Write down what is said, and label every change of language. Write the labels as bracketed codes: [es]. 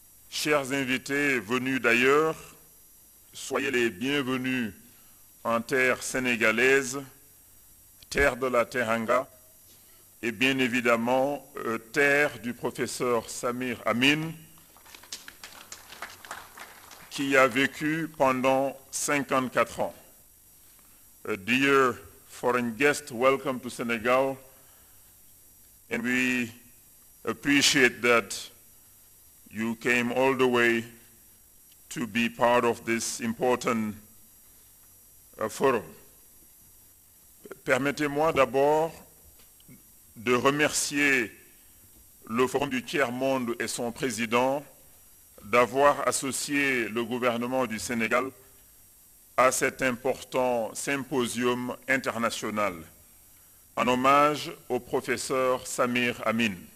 [fr] Chers invités venus d'ailleurs, soyez les bienvenus en terre sénégalaise, terre de la Teranga, et bien évidemment terre du professeur Samir Amin, qui y a vécu pendant 54 ans. [en] Dear foreign guests, welcome to Senegal, and we appreciate that you came all the way to be part of this important forum. [fr] Permettez-moi d'abord de remercier le Forum du Tiers-Monde et son président d'avoir associé le gouvernement du Sénégal à cet important symposium international en hommage au professeur Samir Amin.